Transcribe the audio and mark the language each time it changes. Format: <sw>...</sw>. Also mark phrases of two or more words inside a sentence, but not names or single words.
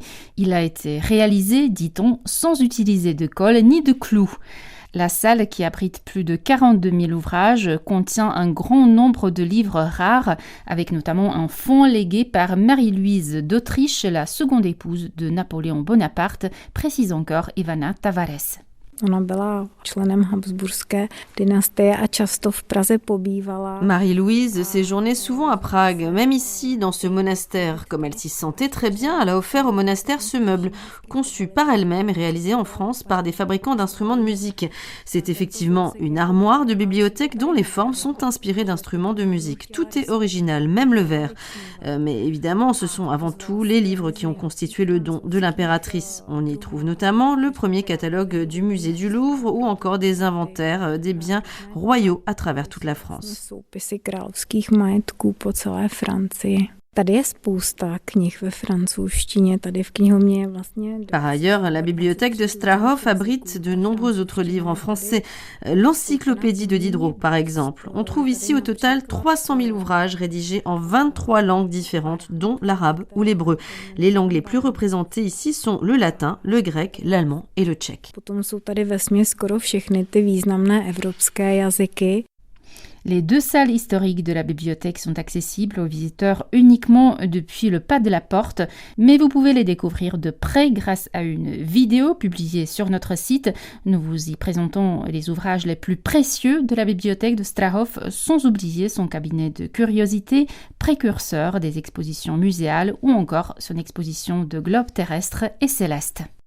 <fr>Il a été réalisé, dit-on, sans utiliser de colle ni de clous. La salle, qui abrite plus de 42 000 ouvrages, contient un grand nombre de livres rares, avec notamment un fonds légué par Marie-Louise d'Autriche, la seconde épouse de Napoléon Bonaparte, précise encore Ivana Tavares.</fr> <cs>Ona byla členem habsburské dynastie a často v Praze pobývala.</cs> <fr>Marie-Louise séjournait souvent à Prague. Même ici, dans ce monastère, comme elle s'y sentait très bien, elle a offert au monastère ce meuble, conçu par elle-même et réalisé en France par des fabricants d'instruments de musique. C'est effectivement une armoire de bibliothèque dont les formes sont inspirées d'instruments de musique. Tout est original, même le verre. Mais évidemment, ce sont avant tout les livres qui ont constitué le don de l'impératrice. On y trouve notamment le premier catalogue du musée du Louvre ou encore des inventaires des biens royaux à travers toute la France.</fr> <cs>Soupisy královských majetků po celé Francii. Tady je spousta knih ve francouzštině, tady v knihovně je vlastně...</cs> <fr>Par ailleurs, la bibliothèque de Strahov abrite de nombreux autres livres en français. L'encyclopédie de Diderot, par exemple. On trouve ici au total 300 000 ouvrages rédigés en 23 langues différentes, dont l'arabe ou l'hébreu. Les langues les plus représentées ici sont le latin, le grec, l'allemand et le tchèque.</fr> <cs>Potom jsou tady vesměs skoro všechny ty významné evropské jazyky.</cs> <fr>Les 2 salles historiques de la bibliothèque sont accessibles aux visiteurs uniquement depuis le pas de la porte, mais vous pouvez les découvrir de près grâce à une vidéo publiée sur notre site. Nous vous y présentons les ouvrages les plus précieux de la bibliothèque de Strahov, sans oublier son cabinet de curiosités, précurseur des expositions muséales ou encore son exposition de globes terrestres et célestes.</fr>